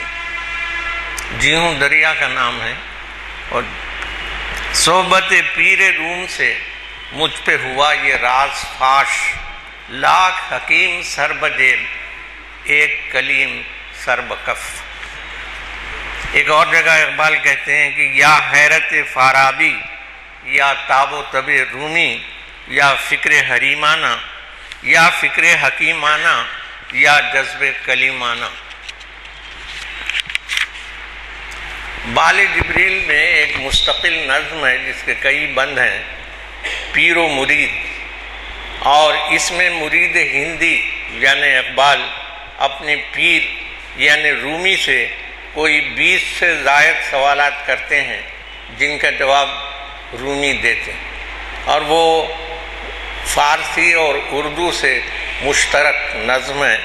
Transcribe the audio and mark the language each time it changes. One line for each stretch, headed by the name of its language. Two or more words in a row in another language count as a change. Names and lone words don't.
Urdu: جی ہوں دریا کا نام ہے، اور صحبت پیر روم سے مجھ پہ ہوا یہ راز فاش، لاکھ حکیم سر بجیب ایک کلیم سر بکف۔ ایک اور جگہ اقبال کہتے ہیں کہ یا حیرت فارابی، یا تاب و تب رومی، یا فکر حریمانہ، یا فکر حکیمانہ، یا جذب کلیمانہ۔ بال جبریل میں ایک مستقل نظم ہے جس کے کئی بند ہیں، پیر و مرید، اور اس میں مرید ہندی یعنی اقبال اپنے پیر یعنی رومی سے کوئی 20 سے زائد سوالات کرتے ہیں جن کا جواب رومی دیتے ہیں، اور وہ فارسی اور اردو سے مشترک نظم ہے۔